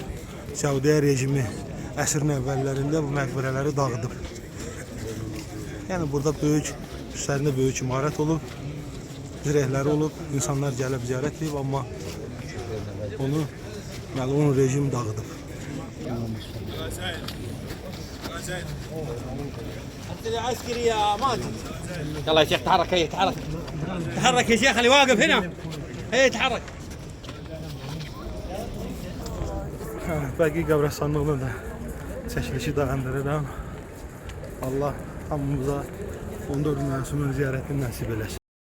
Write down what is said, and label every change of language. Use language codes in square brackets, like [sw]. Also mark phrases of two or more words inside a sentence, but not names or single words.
[az] Səudiyyə rejimi əsrin əvvəllərində bu məqbərələri dağıdıb. Yəni burada üstlərində böyük imarət olub, zirehləri olub, insanlar gəlib ziyarət edib, amma onu məlun rejim dağıdıb. [ar] عسكري يا ماجد يلا يا شيخ تحرك هي تحرك يا شيخ اللي واقف هنا هي تحرك [az] Bəqi qəbirstanlığına da çəkilişi dayandırıram. Allah hamımıza 14 Məhsumun ziyarətini nəsib eləsin.